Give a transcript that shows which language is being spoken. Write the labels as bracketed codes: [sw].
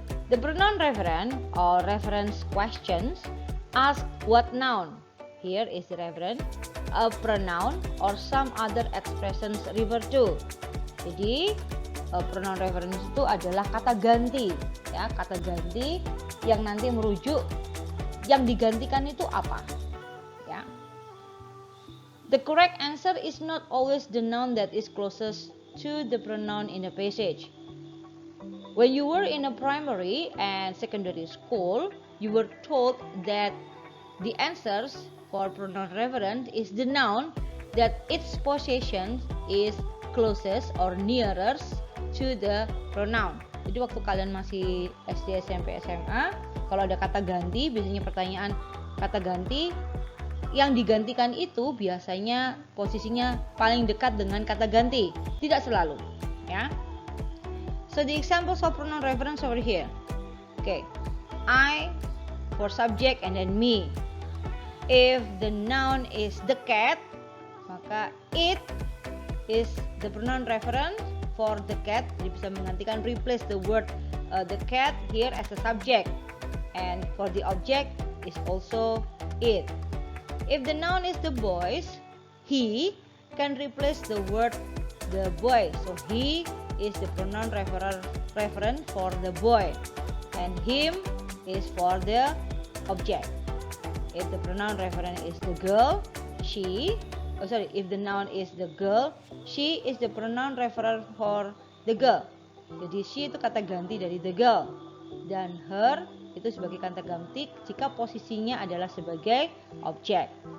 [en] The pronoun referent or reference questions ask what noun. Here is the referent, a pronoun or some other expressions refer to. [id] Jadi pronoun reference itu adalah kata ganti, ya, kata ganti yang nanti merujuk yang digantikan itu apa, ya. [en] The correct answer is not always the noun that is closest to the pronoun in the passage. When you were in a primary and secondary school, you were told that the answers for pronoun referent is the noun that its possession is closest or nearest to the pronoun. [id] Jadi waktu kalian masih SD, SMP, SMA, kalau ada kata ganti, biasanya pertanyaan kata ganti yang digantikan itu biasanya posisinya paling dekat dengan kata ganti. Tidak selalu, ya. [en] So the examples of pronoun reference over here. Okay, I for subject and then me. If the noun is the cat, [id] maka [en] it is the pronoun reference for the cat. [id] Jadi bisa menggantikan, [en] replace the word the cat here as a subject, and for the object is also it. If the noun is the boys, he can replace the word the boy. So he is the pronoun referent for the boy, and him is for the object. If the pronoun referent is the girl, if the noun is the girl, she is the pronoun referent for the girl. [id] Jadi she itu kata ganti dari the girl, dan her itu sebagai kata ganti jika posisinya adalah sebagai object.